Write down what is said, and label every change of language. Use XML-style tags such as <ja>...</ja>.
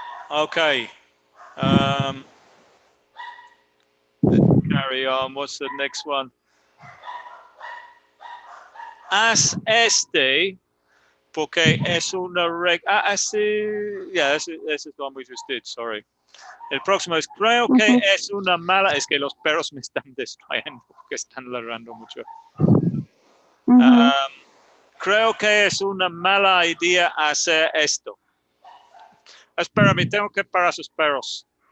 <en>Okay. Let's carry on. What's the next one?</en> <es>Haz este, porque es una regla.</es> <en>Yeah, this is the one we just did, sorry.</en> <es>El próximo es, creo que es una mala, es que los perros me están distrayendo porque están ladrando mucho. Mhm. Creo que es una mala idea hacer esto. Espérame, tengo que parar sus perros.</es>